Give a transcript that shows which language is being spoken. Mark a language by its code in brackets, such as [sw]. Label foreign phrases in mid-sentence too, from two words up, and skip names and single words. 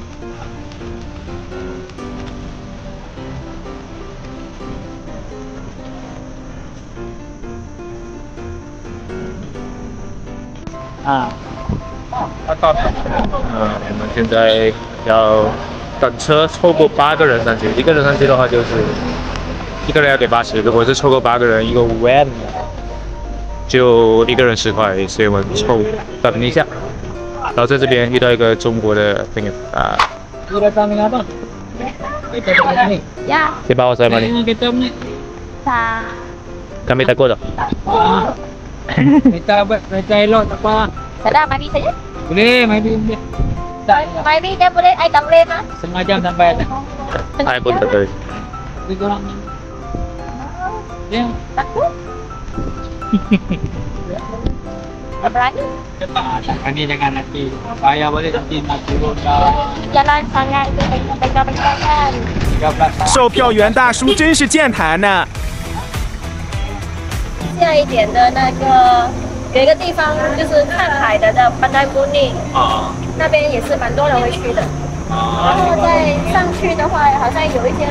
[zh] 我們現在要等車，湊夠8個人上去。一個人上去的話就是一個人要給80，如果是湊夠8個人，一個van就一個人10塊，所以我們等一下。然後在這邊遇到一個中國的朋友啊。 [ms] Ya. Di bawah saya mana? Kami takut tak? Kita buat kerja elok tak apa. Sedap mandi saja? Boleh, mandi boleh. Mandi dia boleh, I tak boleh mah? Setengah jam sampai ada. Saya pun tak boleh. Tapi korang ya. Takut? Tak berani? Berani jangan nanti. Payah boleh nanti nak turun Jalan sangat pegang-pegang kan. [zh] 售票員大叔真是健談呢。下一點的那個有一個地方就是看海的叫 Pantai Kuning，那邊也是蠻多人會去的。然後再上去的話，好像有一些